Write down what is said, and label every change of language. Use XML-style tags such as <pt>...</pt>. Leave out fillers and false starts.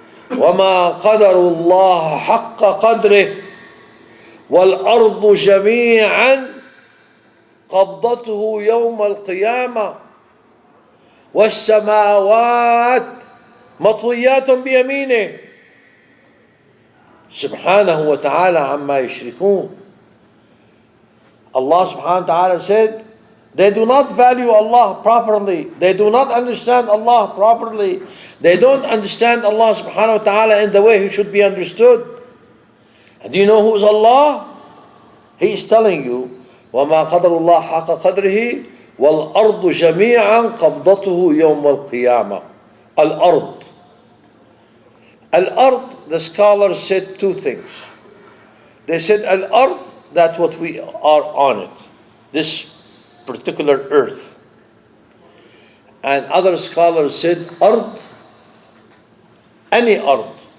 <ar>وَمَا قَدَرُ اللَّهَ حَقَّ قَدْرِهِ وَالْأَرْضُ جَمِيعًا قَبْضَتُهُ يَوْمَ الْقِيَامَةِ وَالسَّمَاوَاتُ مَطْوِيَّاتٌ بِيَمِينِهِ سبحانه وتعالى عما يشركون.</ar> <en>Allah subhanahu wa ta'ala said, they do not value Allah properly. They do not understand Allah properly. They don't understand Allah subhanahu wa ta'ala in the way He should be understood. And do you know who is Allah? He is telling you,</en> <ar>وَمَا قَدَرُ اللَّهَ حَقَّ قَدْرِهِ وَالْأَرْضُ جَمِيعًا قَبْضَتُهُ يَوْمَ الْقِيَامَةِ.</ar> <en>Al-Ard. Al-Ard, the scholars said two things. They said Al-Ard, that's what we are on it. This particular earth. And other scholars said Ard, any Ard.</en>